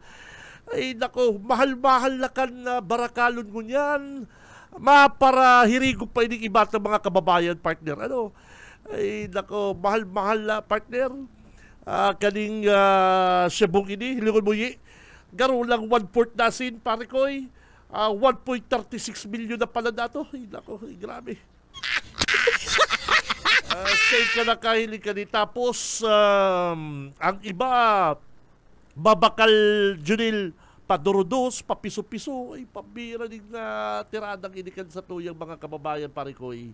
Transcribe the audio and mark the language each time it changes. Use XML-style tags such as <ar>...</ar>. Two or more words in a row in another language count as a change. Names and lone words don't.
<bik>Ay, nako, mahal-mahal na kan barakalon mo yan. Para hirigop pa ining iba ng mga kababayan, partner. Ano, ay, nako, mahal-mahal na, partner. Kaning Cebu ini, hilingon mo yi. Garo lang 1/4 nasin, pare ko'y 1.36 million na pala na ito. Ay, nako, grabe. Say ka na kahiling ka ni. Tapos, ang iba, babakal Junil, padurudos, papiso-piso, ay pambira din na tiradang inikan sa tuyang mga kababayan, pare ko'y.</bik>